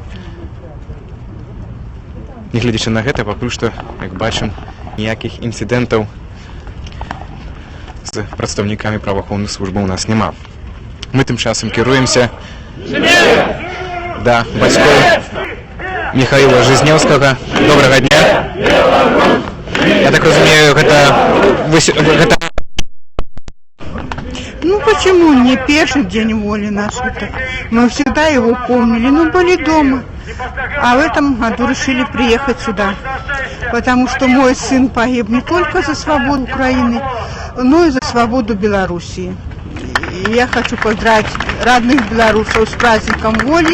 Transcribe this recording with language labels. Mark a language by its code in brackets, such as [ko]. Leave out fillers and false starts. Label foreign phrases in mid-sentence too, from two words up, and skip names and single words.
[be] Нягледзячы на гэта, пакуль што, як бачым, ніякіх інцыдэнтаў з прадстаўнікамі праваахоўных службаў у нас няма. Мы тым часам кіруемся да бацькоў Михаила Жизнеўскага. Добрага дня. Я так разумею, гэта... [ru] Ну почему не первый день воли нашей-то? Мы всегда его помнили, но были дома. А в этом году решили приехать сюда. Потому что мой сын погиб не только за свободу Украины, но и за свободу Белоруссии. И я хочу поздравить родных белорусов с праздником воли.